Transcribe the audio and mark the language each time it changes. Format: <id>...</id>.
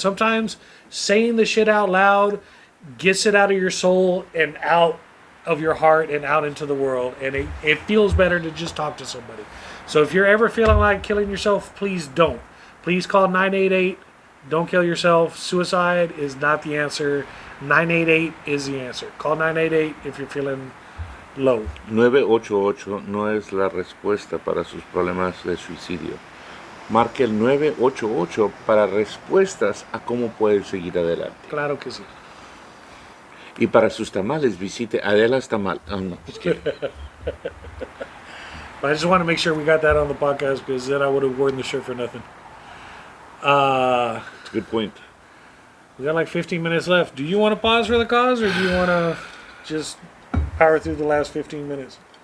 <en>Sometimes saying the shit out loud gets it out of your soul and out of your heart and out into the world. And it feels better to just talk to somebody. So if you're ever feeling like killing yourself, please don't. Please call 988. Don't kill yourself. Suicide is not the answer. 988 is the answer. Call 988 if you're feeling low.</en> <es>988 no es la respuesta para sus problemas de suicidio. Marque el 988 para respuestas a cómo puede seguir adelante. Claro que sí. Y para sus tamales, visite Adela's Tamal.</es> <en>Oh, no, just kidding. But I just want to make sure we got that on the podcast because then I would have worn the shirt for nothing. That's a good point. We got like 15 minutes left. Do you want to pause for the cause or do you want to just power through the last 15 minutes?</en>